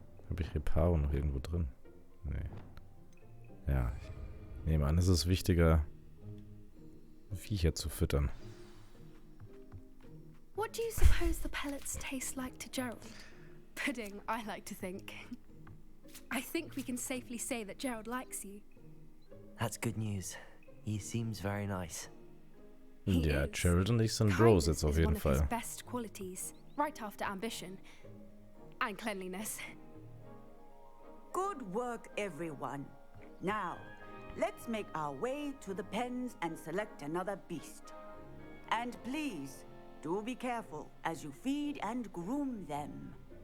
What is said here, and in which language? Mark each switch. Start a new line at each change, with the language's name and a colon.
German: Habe ich Reparo noch irgendwo drin? Nee. Ja, ich nehme an, es ist wichtiger, Viecher zu füttern.
English: What do you suppose the pellets taste like to Gerald? Pudding, I like to think. I think we can safely say that Gerald likes you. That's good news. He seems very nice.
German: Ja, Gerald und ich sind Bros jetzt auf jeden Fall.
English: Best qualities, right after ambition and cleanliness. Good work, everyone. Now, let's make our way to the pens and select another beast. And please, do be careful as you feed and groom them.